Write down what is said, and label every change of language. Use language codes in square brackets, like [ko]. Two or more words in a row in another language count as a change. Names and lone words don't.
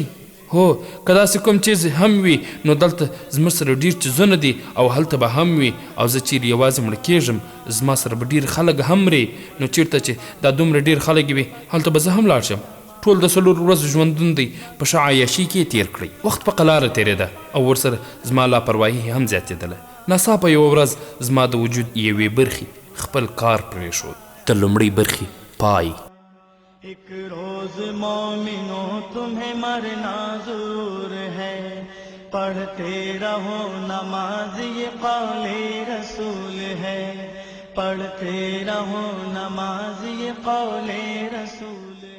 [ps] هو که داسې کوم چیز هم وي نو دلته زموږ سره ډېر چیزونه دي او هلته به هم وي، او زه چیرې یوازې مړه کېږم زما سره به ډېر خلک هم مري، نو چېرته چې دا دومره ډېر خلک وي هلته به زه هم لاړ شم. ټول د 4 ورځو ژوندون دی په ښه عیاشي کې تېر کړئ. وخت په قلاره تېرېده او ورسره زما لاپرواهي هم زیاتېدله. ناڅاپه یوه ورځ زما د وجود یوې برخې خپل کار پرېښود. د لومړۍ برخې پای. [ur] ایک روز مومنوں تمہیں مرنا ضرور ہے، پڑھتے رہو نماز یہ قول رسول ہے، پڑھتے رہو نماز یہ قول رسول